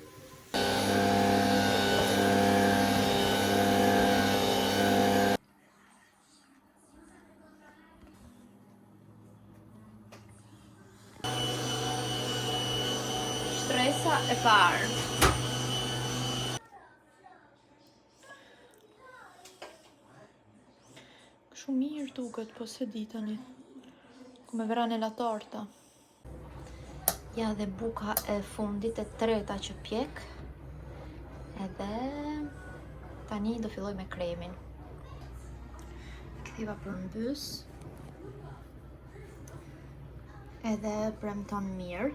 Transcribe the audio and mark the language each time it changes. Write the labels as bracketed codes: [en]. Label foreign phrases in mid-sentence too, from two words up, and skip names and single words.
[sq] Shtresa e parë. Shumë mirë duket, po se di tani. [it] Come verrà nella torta. [sq] Ja dhe buka e fundit e treta që pjek. Edhe tani do filloj me kremin. Ktheva përmbys. Edhe premton mirë.